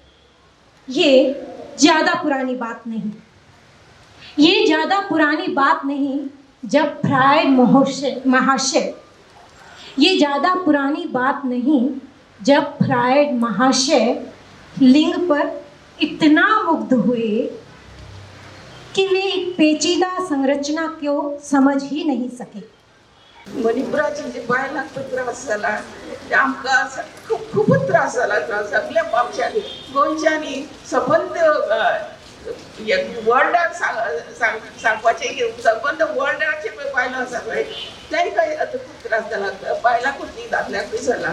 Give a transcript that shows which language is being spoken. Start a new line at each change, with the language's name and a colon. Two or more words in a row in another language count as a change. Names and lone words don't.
Hindi: ये ज़्यादा पुरानी बात नहीं, ये ज़्यादा पुरानी बात नहीं जब फ्रायड महाशय, ये ज़्यादा पुरानी बात नहीं जब फ्रायड महाशय लिंग पर इतना मुग्ध हुए कि वे एक पेचीदा संरचना को समझ ही नहीं सके।
Konkani: मणिपुराचे जे बायलांक पळय त्रास जाला ते आमकां खूबच त्रास जाला सगळ्या आमच्या गोंयच्यांनी सबंद वर्ल्डाक सांगपाचें सबंद वर्ल्डाचे पळय बायलो आसा पळय तांकां आतां खूब त्रास जाला, बायलांकूच न्ही दादल्यांकूय जाला।